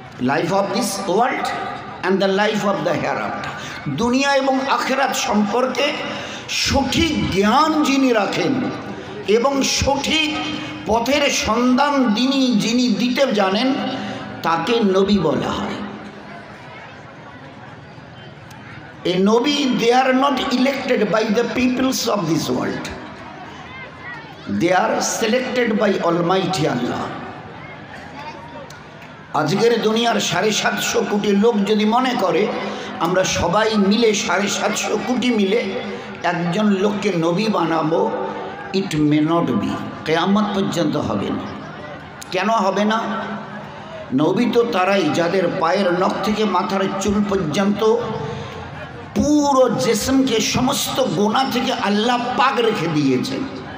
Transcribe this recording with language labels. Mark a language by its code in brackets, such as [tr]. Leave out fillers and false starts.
[en] Life of this world and the life of the hair after. [bn] দুনিয়া এবং আখিরাত সম্পর্কে সঠিক জ্ঞান যিনি রাখেন এবং সঠিক পথের সন্ধান যিনি দিতে জানেন, তাকে নবী বলা হয়। [en] A Nabi, they are not elected by the peoples of this world. They are selected by Almighty Allah. [bn] আজকের দুনিয়ার 750 কোটি লোক যদি মনে করে আমরা সবাই মিলে 750 কোটি মিলে একজন লোককে নবী বানাবো, [en] It may not be. [bn] কিয়ামত পর্যন্ত হবে না। কেন হবে না? নবী তো তারাই যাদের পায়ের নখ থেকে মাথার চুল পর্যন্ত পুরো জিসমকে সমস্ত গোনা থেকে আল্লাহ পাক রেখে দিয়েছেন।